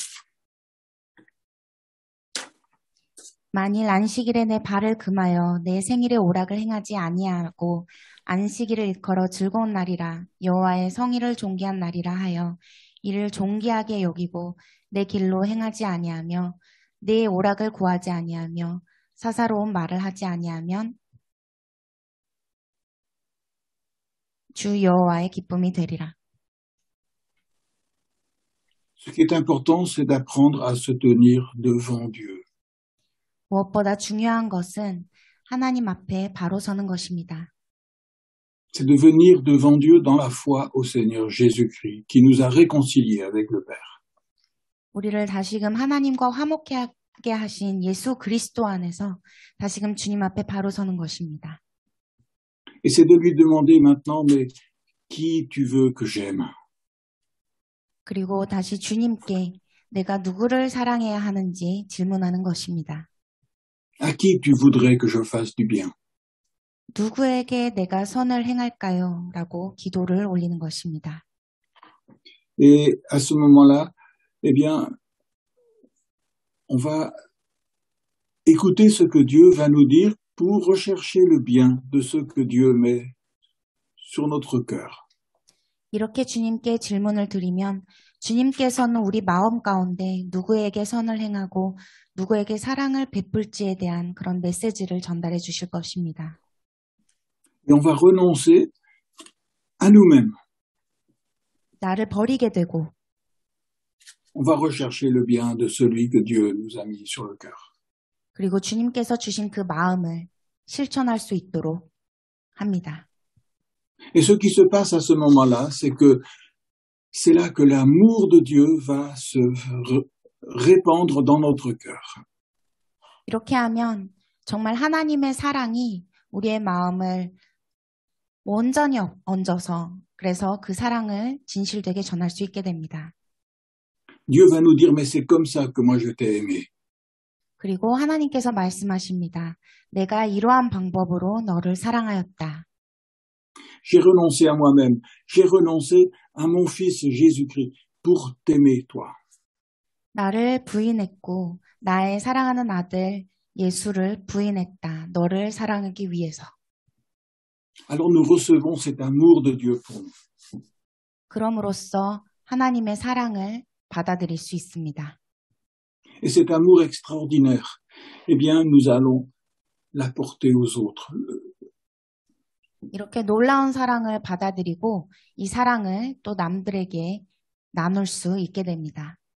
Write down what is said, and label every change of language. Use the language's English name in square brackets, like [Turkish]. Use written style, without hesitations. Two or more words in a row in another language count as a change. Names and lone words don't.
[Korean] 만일 안식일에 내 발을 금하여 내 생일의 오락을 행하지 아니하고 안식일을 일컬어 즐거운 날이라 여호와의 성일을 존귀한 날이라 하여 이를 존귀하게 여기고 내 길로 행하지 아니하며 내 오락을 구하지 아니하며 사사로운 말을 하지 아니하면 주 여호와의 기쁨이 되리라. [French] Ce qui est important, c'est d'apprendre à se tenir devant Dieu. [Korean] 무엇보다 중요한 것은 하나님 앞에 바로 서는 것입니다. [French] C'est de venir devant Dieu dans la foi au Seigneur Jésus-Christ, qui nous a réconciliés avec le Père. [Korean] 우리를 다시금 하나님과 화목하게 하신 예수 그리스도 안에서 다시금 주님 앞에 바로 서는 것입니다. [French] Et c'est de lui demander maintenant, mais qui tu veux que j'aime? [Korean] 그리고 다시 주님께 내가 누구를 사랑해야 하는지 질문하는 것입니다. [French] À qui tu voudrais que je fasse du bien? [Korean] 누구에게 내가 선을 행할까요? 라고 기도를 올리는 것입니다. [French] Et à ce moment-là, eh bien, on va écouter ce que Dieu va nous dire pour rechercher le bien de ce que Dieu met sur notre cœur. [Korean] 이렇게 주님께 질문을 드리면 주님께서는 우리 마음 가운데 누구에게 선을 행하고 누구에게 사랑을 베풀지에 대한 그런 메시지를 전달해 주실 것입니다. [French] Et on va renoncer à nous-mêmes. [Korean] 나를 버리게 되고 [French] On va rechercher le bien de celui que Dieu nous a mis sur le cœur. [Korean] 그리고 주님께서 주신 그 마음을 실천할 수 있도록 합니다. [French] Et ce qui se passe à ce moment-là, c'est que c'est là que l'amour de Dieu va se répandre dans notre cœur. [Korean] 이렇게 하면 정말 하나님의 사랑이 우리의 마음을 온전히 얹어서 그래서 그 사랑을 진실되게 전할 수 있게 됩니다. [French] Dieu va nous dire, mais c'est comme ça que moi je t'ai aimé. [Korean] 그리고 하나님께서 말씀하십니다. 내가 이러한 방법으로 너를 사랑하였다. [French] J'ai renoncé à moi-même. J'ai renoncé à mon fils Jésus-Christ pour t'aimer, toi. [Korean] 나를 부인했고 나의 사랑하는 아들 예수를 부인했다. 너를 사랑하기 위해서. [French] Alors nous recevons cet amour de Dieu pour nous. [Korean] 그럼으로써 하나님의 사랑을 받아들일 수 있습니다. [French] Et cet amour extraordinaire, eh bien, nous allons l'apporter aux autres. [Korean] 이렇게 놀라운 사랑을 받아들이고 이 사랑을 또 남들에게 나눌 수 있게 됩니다.